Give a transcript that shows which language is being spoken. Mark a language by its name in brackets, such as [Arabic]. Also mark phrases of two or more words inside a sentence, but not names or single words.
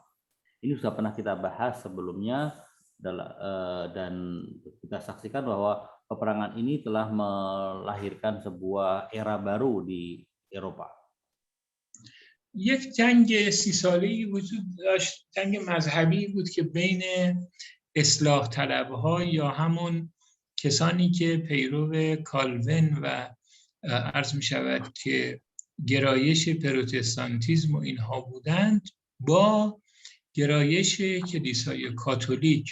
[Indonesian] Ini sudah pernah kita bahas sebelumnya, dan kita saksikan bahwa peperangan ini telah melahirkan sebuah era baru di Eropa. [Persian] یک جنگ 30 ساله‌ای وجود داشت، جنگ مذهبی بود که بین اصلاح طلب‌ها یا همون کسانی که پیرو کالوین و عرض می شود که گرایش پروتستانتیزم و اینها بودند، با گرایش کلیسای کاتولیک.